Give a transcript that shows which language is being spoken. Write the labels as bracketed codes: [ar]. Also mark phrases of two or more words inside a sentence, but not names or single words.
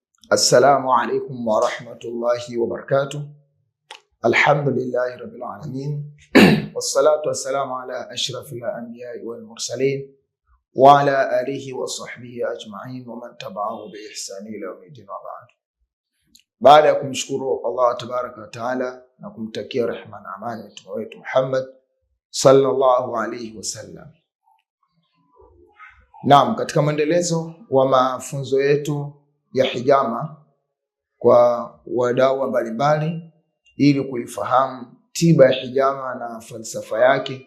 [ar] السلام عليكم ورحمة الله وبركاته. الحمد لله رب العالمين. والصلاة والسلام على أشرف الأنبياء والمرسلين وعلى آله وصحبه أجمعين ومن تبعه بإحسان إلى يوم الدين وبعد. [sw] Baada ya kumshukuru [ar] الله تبارك وتعالى [sw] na kumtakia rehema na amani mtume wetu Muhammad [ar] صلى الله عليه وسلم. [sw] Naam, katika mwendelezo wa mafunzo yetu ya hijama kwa wadau mbalimbali ili kuifahamu tiba ya hijama na falsafa yake,